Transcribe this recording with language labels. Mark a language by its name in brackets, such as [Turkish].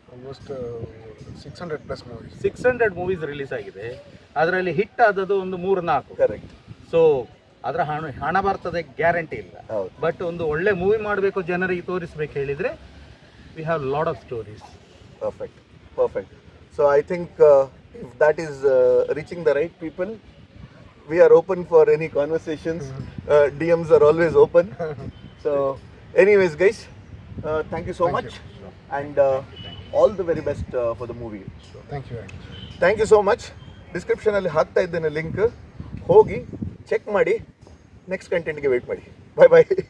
[Kannada] Almost 600+ movies. 600 movies release ಆಗಿದೆ. ಅದರಲ್ಲಿ hit ಆದದ್ದು ಒಂದು 3-4. ಕರೆಕ್ಟ್. ಸೊ ಅದರ ಹಣ ಬರ್ತದೆ ಗ್ಯಾರಂಟಿ ಇಲ್ಲ. ಬಟ್ ಒಂದು ಒಳ್ಳೆ ಮೂವಿ ಮಾಡಬೇಕು, ಜನರಿಗೆ ತೋರಿಸ್ಬೇಕು ಹೇಳಿದ್ರೆ [English] We have lot of stories. [Kannada] Perfect. [English] So I think if that is reaching the right people, we are open for any conversations. DMs are always open. So anyways guys, thank you so much. And all the very best for the movie. Thank you so much. [Kannada] Description ಅಲ್ಲಿ ಹಾಕ್ತಾ ಇದ್ದೇನೆ link, ಹೋಗಿ check ಮಾಡಿ, next ಕಂಟೆಂಟ್ಗೆ wait ಮಾಡಿ. ಬಾಯ್ ಬಾಯ್.